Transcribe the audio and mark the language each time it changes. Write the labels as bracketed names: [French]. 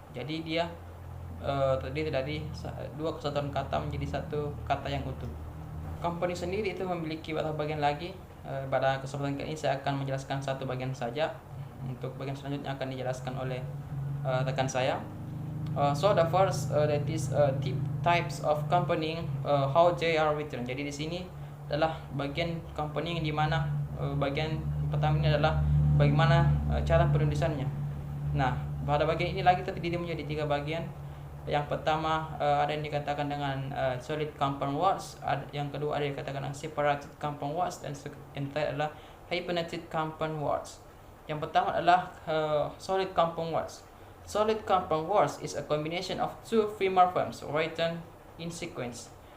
[Indonesian] Jadi dia terdiri dari dua kesatuan kata menjadi satu kata yang utuh. Compounding sendiri itu memiliki beberapa bagian lagi. Pada kesempatan kali ini saya akan menjelaskan satu bagian saja. Untuk bagian selanjutnya akan dijelaskan oleh rekan saya. [English] So the first that is types of compounding, how they are written. [Indonesian] Jadi di sini adalah bagian compounding di mana bagian pertama ini adalah bagaimana cara penulisannya. Nah, pada bagian ini lagi terdiri menjadi tiga bagian. Yang pertama ada yang dikatakan dengan solid compound words, yang kedua ada yang dikatakan dengan separated compound words, dan yang terakhir adalah hyphenated compound words. Yang pertama adalah solid compound words. [English] Solid compound words is a combination of two free morphemes written in sequence.